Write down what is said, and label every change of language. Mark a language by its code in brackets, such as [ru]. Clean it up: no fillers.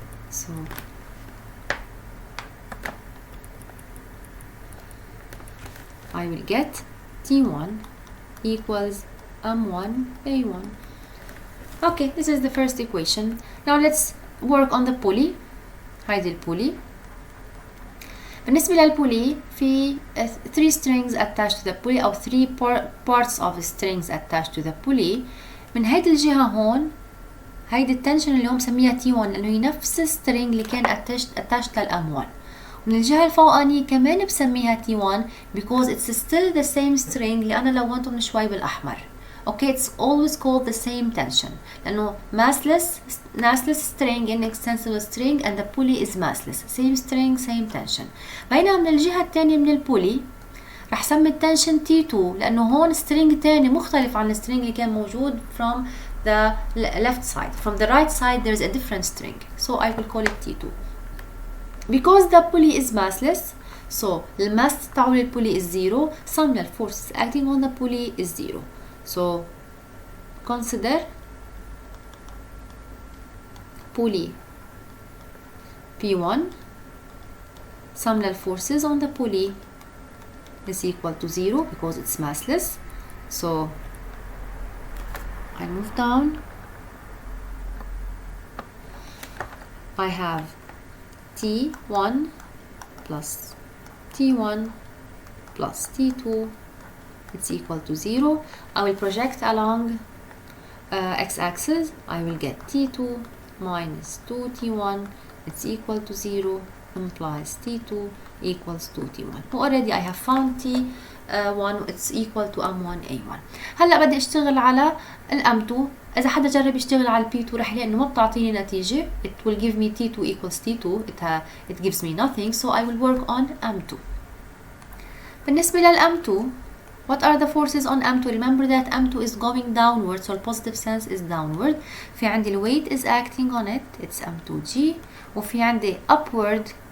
[en] So I will get T1 equals M1 A1. Okay, this is the first equation. Now let's work on the pulley. [ar] هيدي البولي. بالنسبة للبولي في [en] 3 strings attached to the pulley أو 3 parts of strings attached to the pulley. [ar] من هيدي الجهة هون هيدي التنشن اللي هم مسميها T1 لأنه هي نفس السترينج اللي كان attached للM1. ومن الجهة الفوقانية كمان بسميها T1 [en] because it's still the same string [ar] اللي أنا لونته من شوي بالأحمر. [en] Okay, it's always called the same tension [ar] لأنه [en] massless string inextensible string and the pulley is massless. Same string same tension. [ar] بينما من الجهة الثانية من البولي رح سمي التنشن T2 لأنه هون string تاني مختلف عن الstring اللي كان موجود [en] from the left side. From the right side there is a different string. So I will call it T2. Because the pulley is massless, so the mass تاعو للبولي is 0. Sum of forces acting on the pulley is 0. So consider pulley P1. Sum of forces on the pulley is equal to 0 because it's massless. So I move down. I have T1 plus T1 plus T2. It's equal to 0. I will project along x-axis. I will get T2 minus 2T1. It's equal to 0 implies T2 equals 2T1. Already I have found T1 it's equal to M1A1. [ar] هلا بدي اشتغل على الM2. إذا حدا جرب يشتغل على P2 رح يلاقي إنه ما بتعطيني نتيجة. [en] It will give me T2 equals T2. It gives me nothing. So I will work on M2. [ar] بالنسبة للM2, [en] what are the forces on M2? Remember that M2 is going downward, so the positive sense is downward. في عندي weight is acting on it, it's M2G. [ar] وفي عندي [en] upward